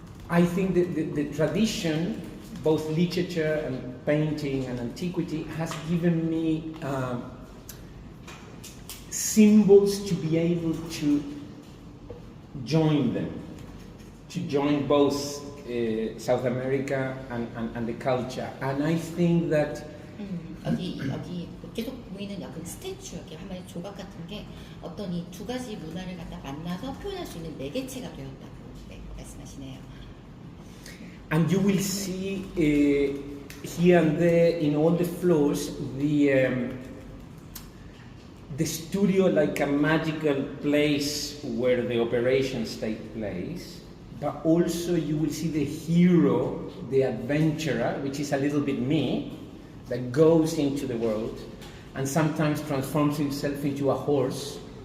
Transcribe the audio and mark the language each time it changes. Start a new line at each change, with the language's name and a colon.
English: I think that the tradition, both literature and painting and antiquity, has given me symbols to be able to join them, to join both South America and the culture. And I think that
Korean: 여기 계속 보이는 약간 스태츄, 여기 하나의 조각 같은 게 어떤 이 두 가지 문화를 갖다 만나서 표현할 수 있는 매개체가 되었다고 말씀하시네요.
English: And you will see here and there in all the floors the studio like a magical place where the operations take place, but also you will see the hero, the adventurer, which is a little bit me, that goes into the world and sometimes transforms himself into a horse.